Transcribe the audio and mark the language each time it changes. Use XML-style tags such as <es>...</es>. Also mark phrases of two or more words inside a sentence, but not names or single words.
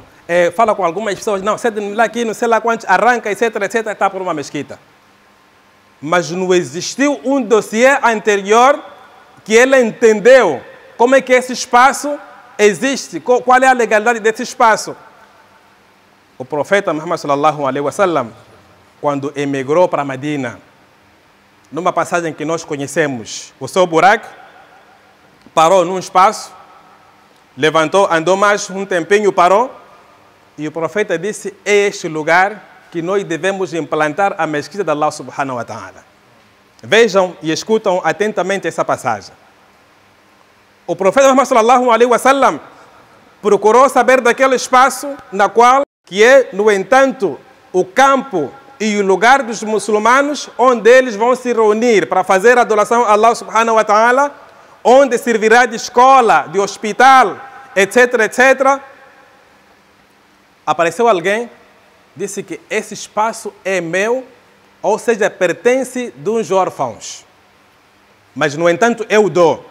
<pt>Fala com algumas pessoas, não, cede lá aqui, não sei lá quantos, arranca, etc, etc, está por uma mesquita. Mas não existiu um dossiê anterior que ele entendeu como é que esse espaço existe, qual é a legalidade desse espaço. O profeta Muhammad</pt> <ar>صلى الله عليه وسلم,</ar> <pt>quando emigrou para Medina, numa passagem que nós conhecemos, o seu buraco parou num espaço, levantou, andou mais um tempinho, parou, e o profeta disse: é este lugar que nós devemos implantar a mesquita de</pt> <ar>الله سبحانه وتعالى.</ar> <pt>Vejam e escutam atentamente essa passagem. O profeta Muhammad</pt> <ar>صلى الله عليه وسلم</ar> <pt>procurou saber daquele espaço na qual, que é, no entanto, o campo e o lugar dos muçulmanos, onde eles vão se reunir para fazer adoração a</pt> <ar>الله سبحانه وتعالى,</ar> <pt>onde servirá de escola, de hospital, etc, etc. Apareceu alguém, disse que esse espaço é meu, ou seja, pertence dos órfãos. Mas, no entanto, eu dou.</pt>